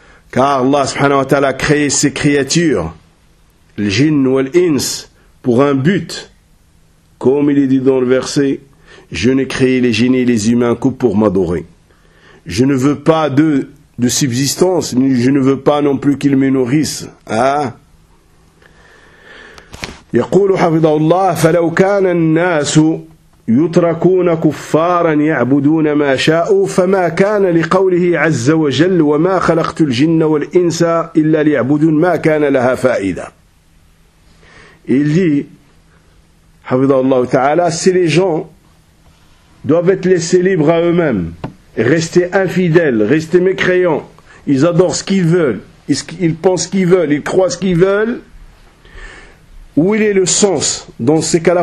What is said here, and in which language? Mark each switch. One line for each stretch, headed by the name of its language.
French: Car Allah subhanahu wa ta'ala a créé ses créatures, le djinn ou l'ins, pour un but. Comme il est dit dans le verset, je n'ai créé les djinns et les humains que pour m'adorer. Je ne veux pas de subsistance, je ne veux pas non plus qu'ils me nourrissent. Hein?
Arabic: يقول حفظه الله فلو كان الناس يتركون كفارا يعبدون ما شاءوا فما كان لقوله عز وجل وما خلقت الجن والإنس إلا ليعبدون ما كان لها فائدة.
French: Il dit,
Arabic: حفظه الله تعالى,
French: si les gens doivent être laissés libres à eux-mêmes, rester infidèles, rester mécréants, ils adorent ce qu'ils veulent, ils pensent ce qu'ils veulent, ils croient ce qu'ils veulent, où il est le sens dans ces cas-là?